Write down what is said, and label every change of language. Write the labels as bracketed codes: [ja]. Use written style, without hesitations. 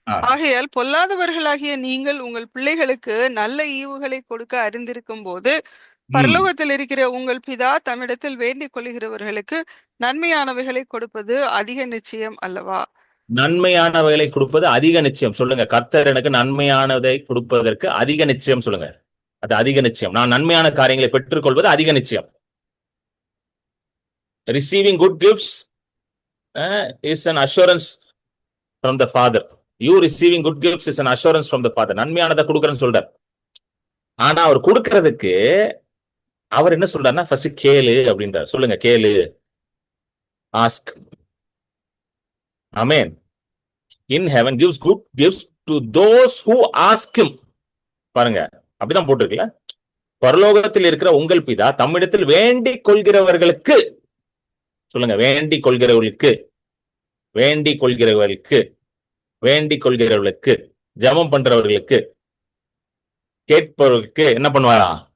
[ta] ஆகையால் பொல்லாதவர்களாகிய நீங்கள் உங்கள் பிள்ளைகளுக்கு நல்ல ஈவுகளை கொடுக்க அறிந்திருக்கும் போது பரலோகத்தில் இருக்கிற உங்கள் பிதா தம்மிடத்தில் வேண்டிக் கொள்கிறவர்களுக்கு நன்மையானவைகளை கொடுப்பது அதிக நிச்சயம் அல்லவா? நன்மையானவைகளை கொடுப்பது அதிக நிச்சயம். சொல்லுங்க, கர்த்தர் எனக்கு நன்மையானதை கொடுப்பதற்கு அதிக நிச்சயம். சொல்லுங்க, அது அதிக நிச்சயம். நான் நன்மையான காரியங்களை பெற்றுக்கொள்வது அதிக நிச்சயம். [en] Receiving good gifts is an assurance from the father. You receiving good gifts is an assurance from the father. [ta] நன்மையானதை கொடுக்கறேன்னு சொல்றார். ஆனா அவர் கொடுக்கறதுக்கு அவர் என்ன சொல்றாருன்னா, ஃபர்ஸ்ட் கேளு அப்படின்றார். சொல்லுங்க, கேளு, ask. Amen. [en] In heaven gives good gifts to those who ask him. [ta] பாருங்க, அப்படிதான் போட்டிருக்குல்ல. பரலோகத்தில் இருக்கிற உங்கள் பிதா தம்மிடத்தில் வேண்டிக் கொள்கிறவர்களுக்கு. சொல்லுங்க, வேண்டிக் கொள்கிறவர்களுக்கு, வேண்டிக் கொள்கிறவர்களுக்கு, வேண்டிக் கொள்கிறவர்களுக்கு, ஜெபம் பண்றவர்களுக்கு, கேட்பவர்களுக்கு என்ன பண்ணுவாரா?